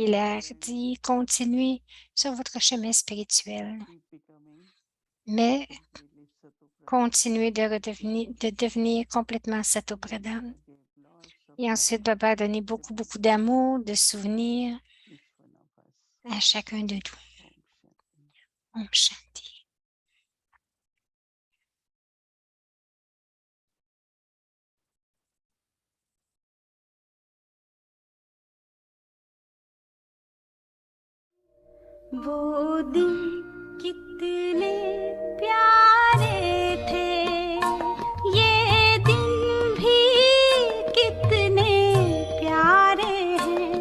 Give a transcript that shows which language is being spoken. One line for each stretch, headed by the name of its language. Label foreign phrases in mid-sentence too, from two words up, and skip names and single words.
French: Il a dit, continuez sur votre chemin spirituel, mais continuez de devenir complètement Satopradhan. Et ensuite, Baba a donné beaucoup, beaucoup d'amour, de souvenirs à chacun de nous.
Hindi: ओम शांति. वो दिन कितने प्यारे थे, ये दिन भी कितने प्यारे हैं।